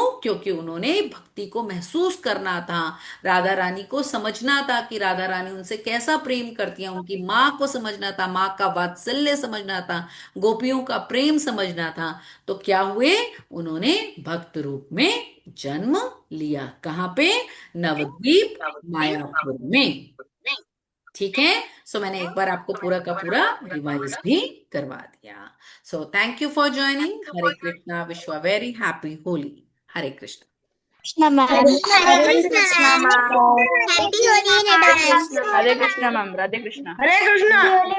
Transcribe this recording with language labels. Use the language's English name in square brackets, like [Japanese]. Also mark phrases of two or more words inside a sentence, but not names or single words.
[Hindi] क्योंकि उन्होंने भक्ति को महसूस करना था, राधा रानी को समझना था कि राधा रानी उनसे कैसा प्रेम करती है, उनकी माँ को समझना था, माँ का वात्सल्य समझना था, गोपियों का प्रेम समझना था। तो क्या हुए? उन्होंने भक्त रूप में जन्म लिया। कहाँ पे? नवद्वीप मायापुर में। ठीक है, सो मैंने एक बार आपको पूरा का पूरा रिवाइज भी करवा दिया। [English] So thank you for joining. [Hindi] हरे कृष्णा, [English] Wish you very happy Holi. [Hindi] हरे कृष्णा। कृष्णा मैम। हरे हरे कृष्णा कृष्णा मैम, मैम। [English] happy Holi in [Hindi] हरे [English] एडवांस। [Hindi] कृष्णा हरे मैम। कृष्णा मैम, राधे कृष्णा। हरे कृष्णा।